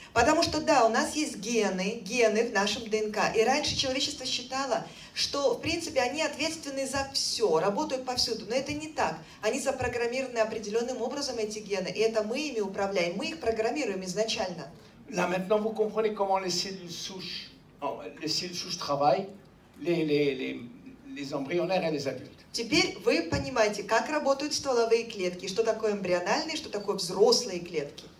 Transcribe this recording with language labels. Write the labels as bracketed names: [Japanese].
[Russian] Потому что, да, у нас есть гены в нашем ДНК, и раньше человечество считало, что, в принципе, они ответственны за все, работают повсюду, но это не так. Они запрограммированы определенным образом, эти гены, и это мы ими управляем, мы их программируем изначально. [French] Là, maintenant, vous comprenez comment les cellules souches travaillent, les embryonnaires et les adultes. [Russian] Теперь вы понимаете, как работают стволовые клетки, что такое эмбриональные, что такое взрослые клетки.